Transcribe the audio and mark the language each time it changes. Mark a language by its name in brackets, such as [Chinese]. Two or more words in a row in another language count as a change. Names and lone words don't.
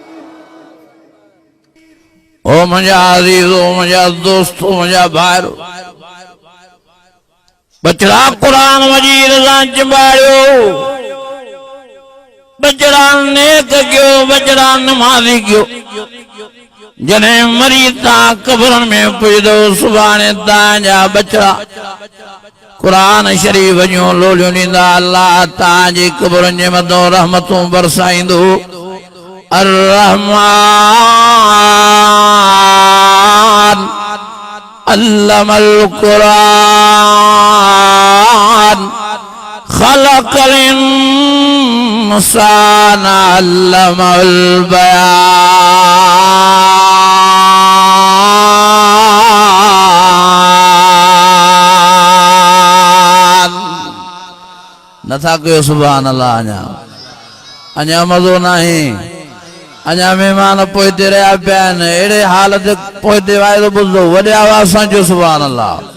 [Sindhi] ओ मुंहिंजा अज़ीज़ो मुंहिंजा दोस्तो मुंहिंजा भाइरो बचड़ा कुरान मजीद सां चिंबाड़ियो बचड़ा नेक कयो बचड़ा नमाज़ी कयो। जॾहिं मरी तां कब्रनि में पुॼंदो सुभाणे तव्हांजा बचड़ा कुरान शरीफ़ जूं लोलियूं ॾींदा अल्लाह तव्हांजी कब्रनि जे मथां रहमतूं बरसाईंदो। [Arabic] الرحمن علم القرآن خلق الإنسان علم البيان. [Sindhi] नथा कयो [Arabic] سبحان الله. [Sindhi] अञा मज़ो नहीं अञा मेहमान पोइते रहिया पिया आहिनि अहिड़े हालत पोइते वाइदो ॿुधो वॾे आवाज़ सां चयो [Arabic] سبحان الله.